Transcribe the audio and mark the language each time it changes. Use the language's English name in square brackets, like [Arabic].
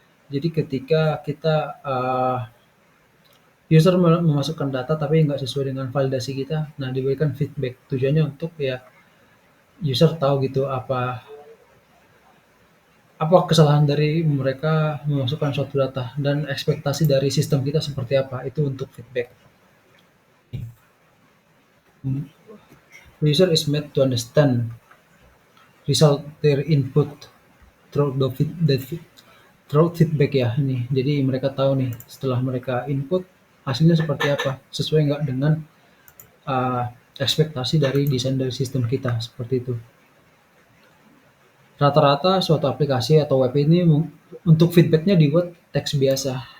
[Indonesian] Jadi ketika kita user memasukkan data tapi nggak sesuai dengan validasi kita, nah diberikan feedback. Tujuannya untuk ya user tahu gitu apa kesalahan dari mereka memasukkan suatu data dan ekspektasi dari sistem kita seperti apa, itu untuk feedback. [English] User is made to understand result their input through through feedback [Indonesian] ya ini. Jadi mereka tahu nih setelah mereka input hasilnya seperti apa, sesuai nggak dengan uh, ekspektasi dari desain dari sistem kita seperti itu. Rata-rata suatu aplikasi atau web ini untuk feedbacknya dibuat teks biasa.